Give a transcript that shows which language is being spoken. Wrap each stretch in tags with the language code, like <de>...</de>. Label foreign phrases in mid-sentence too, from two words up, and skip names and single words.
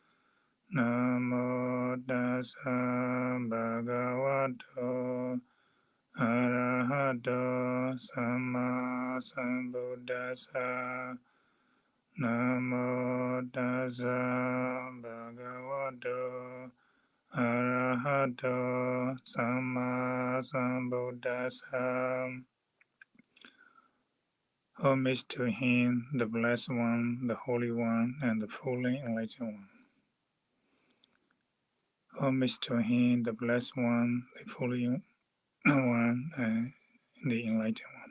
<pi>Namo tassa bhagavato arahato sama sambuddhassa. Namo tassa bhagavato arahato sama sambuddhassa.</pi> <en>Homage to him, the Blessed One, the Holy One, and the fully enlightened one. Homage to him, the Blessed One, the fully one, and the enlightened one.</en>